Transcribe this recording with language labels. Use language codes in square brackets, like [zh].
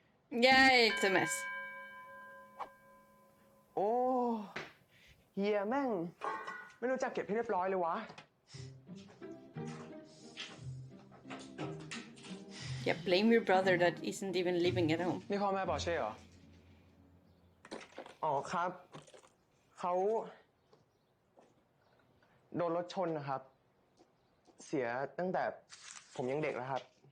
[en] Yeah, it's a mess. [th] โอ้เฮียแม่งไม่รู้จักเก็บให้เรียบร้อยเลยวะ [en] Yeah, blame your brother that isn't even living at home. [th] นี่พ่อแม่ปอร์เช่เหรอ อ๋อครับเขาโดนรถชนนะครับ เสียตั้งแต่ผมยังเด็กแล้วครับ